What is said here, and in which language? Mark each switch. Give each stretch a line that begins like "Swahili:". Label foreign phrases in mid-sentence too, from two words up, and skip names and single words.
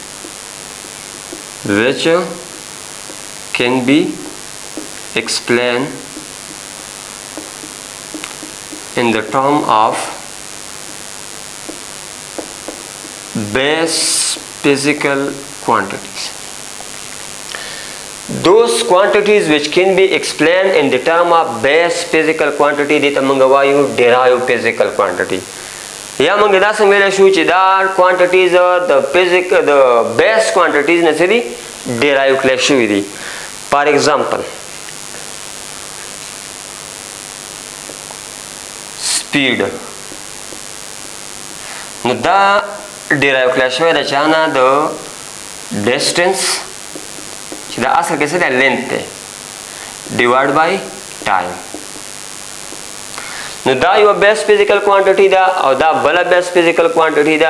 English: in the term of base physical quantities. Those quantities which can be explained in the term of base physical quantity
Pashto: دې ته موږ وایو
English: derived physical quantity.
Pashto: یا موږ دا څنګه ویلی شو چې دا quantities د
English: base quantities
Pashto: نه څه دي derive کړی شوي دي.
English: For example, speed.
Pashto: نو دا ډیرایو کړی شوی د چا نه د ډسټنس چې دا اصل کې څه دی لینث دی
English: divide by time.
Pashto: نو دا یوه
English: base physical quantity
Pashto: ده او دا بله
English: base physical quantity
Pashto: ده.